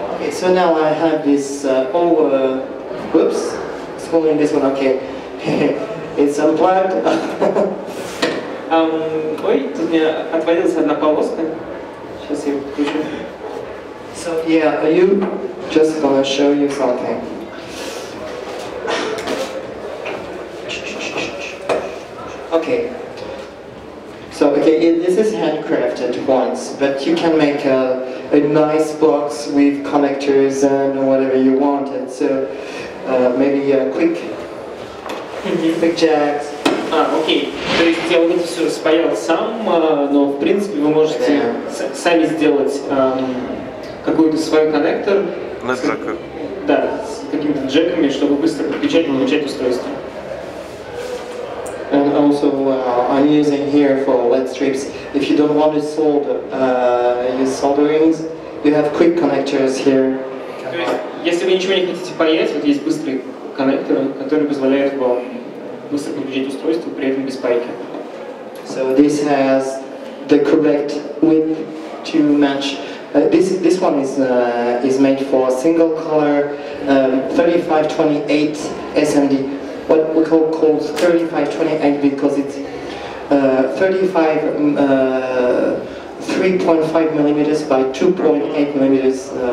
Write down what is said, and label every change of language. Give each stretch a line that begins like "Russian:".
English: So now I have this, whoops, scrolling this one, okay, it's unplugged.
Russian: Ой, тут у меня отвалилась одна полоска, сейчас я ее включу.
English: So yeah, you just gonna show you something. Okay. So okay, this is handcrafted once, but you can make a nice box with connectors and whatever you wanted. So maybe a quick jacks.
Russian: Окей. То есть я вот это все спаял сам, но в принципе вы можете сами сделать какой-то свой коннектор. На джеках. Да, с какими-то джеками, чтобы быстро подключать и выключать устройство.
English: And also, I'm using here for LED strips. If you don't want to solder, use solderings, you have quick connectors here.
Russian: То есть, если вы ничего не хотите паять, вот есть быстрые коннекторы, которые позволяют вам быстро подключить устройство, при этом без пайки.
English: So this has the correct width to match. This one is made for single color 3528 SMD. What we call 3528 because it's 3.5 millimeters by 2.8 millimeters.